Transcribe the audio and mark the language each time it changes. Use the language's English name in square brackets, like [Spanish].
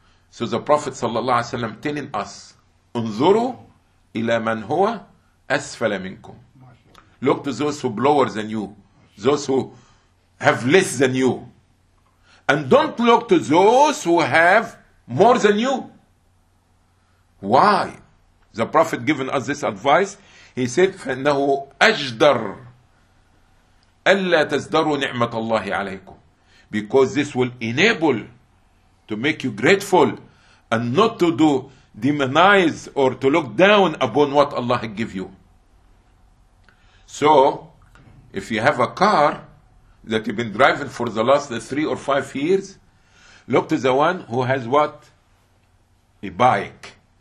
[English] So the Prophet sallallahu alaihi wasallam telling us, [Arabic] انظروا إلى من هو أسفل منكم. [English] Look to those who are lower than you. Those who have less than you. And don't look to those who have more than you. Why? The Prophet given us this advice. He said, [Arabic] فَإِنَّهُ أَجْدَرْ أَلَّا تَزْدَرُوا نِعْمَةَ اللَّهِ عَلَيْكُمْ. [English] Because this will enable to make you grateful and not to do demonize or to look down upon what Allah give you. So, if you have a car that you've been driving for the last 3 or 5 years, look to the one who has what? A bike.